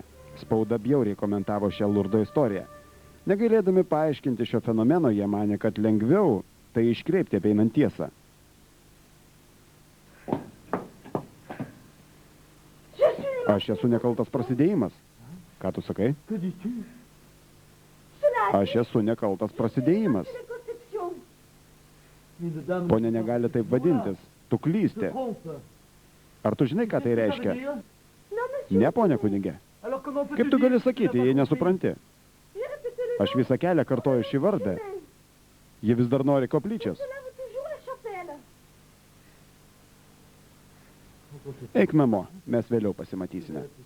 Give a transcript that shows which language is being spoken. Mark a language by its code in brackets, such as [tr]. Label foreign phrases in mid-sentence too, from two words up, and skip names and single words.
[lt] Spauda bjauriai komentavo šią Lurdo istoriją. Negailėdami paaiškinti šio fenomeno, jie manė, kad lengviau tai iškreipti apeinant tiesą. Aš esu nekaltas prasidėjimas. Ką tu sakai? [fr] Que dis-tu? [lt] Aš esu nekaltas prasidėjimas. [fr] Une dame... [lt] Pone negali taip vadintis. Tu [fr] Se [lt] klysti. [fr] trompe. [lt] Ar tu žinai, ką tai reiškia? Ne, ponė kunigė. [fr] Alors comment peux-tu [lt] Kaip tu [fr] dire [lt] gali [fr] que tu [lt] sakyti, [fr] n'as [lt] jei [fr] pas [lt] nesupranti? Aš visą kelią kartoju šį vardą. Ji vis dar nori koplyčios. [fr] compris? [lt] Eik namo, mes vėliau pasimatysime.